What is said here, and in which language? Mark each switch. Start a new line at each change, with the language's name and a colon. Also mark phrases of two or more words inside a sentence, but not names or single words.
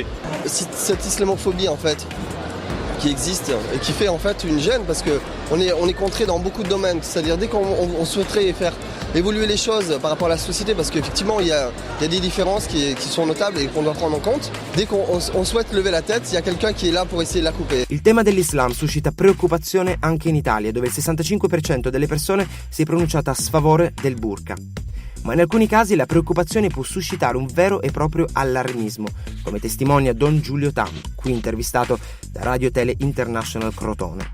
French: Cette islamophobie, en fait, qui existe et qui fait en fait une gêne parce qu'on est contré dans beaucoup de domaines. C'est-à-dire dès qu'on souhaiterait faire évoluer les choses par rapport à la société, parce qu'effectivement il y a des différences qui sont notables et qu'on doit prendre en compte, dès qu'on souhaite lever la tête, il y a quelqu'un qui est là pour essayer de la couper.
Italian: Il tema dell'Islam suscita preoccupazione anche in Italia, dove il 65% delle persone si è pronunciata a sfavore del burqa. Ma in alcuni casi la preoccupazione può suscitare un vero e proprio allarmismo, come testimonia Don Giulio Tam, qui intervistato da Radio Tele International Crotone.